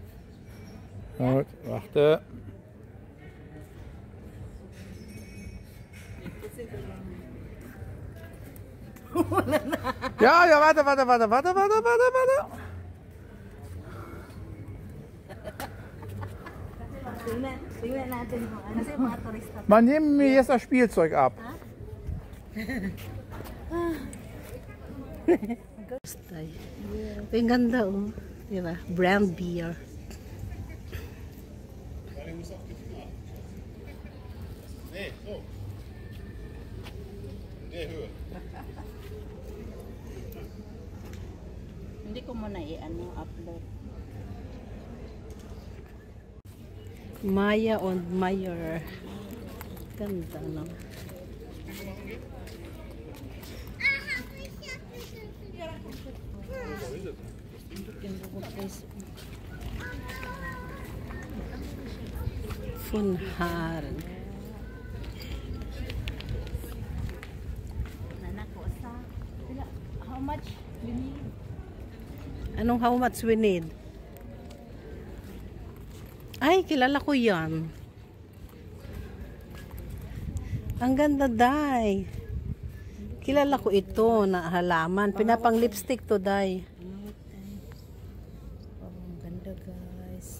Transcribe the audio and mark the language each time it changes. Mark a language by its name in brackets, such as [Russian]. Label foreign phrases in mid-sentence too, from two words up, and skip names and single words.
[German] Gut, warte. Ja, ja, warte. [Filipino] Tingnan natin kung ano sa mga turista. [German] Man, nehmen mir jetzt das Spielzeug ab. [English] Stay. [Filipino] Ang ganda, oh. Diba? [English] Brand beer. [Filipino] Hindi ko muna i-upload. [German] Maya und Meyer. [Filipino] Ganda, no? [German] Von Haaren. [Filipino] Nanako sa [English] how much you need? Anong how much we need? [Filipino] Ay, kilala ko yan. Ang ganda, Day. Kilala ko ito na halaman. Pinapang lipstick to, Day. Oh, ang ganda guys.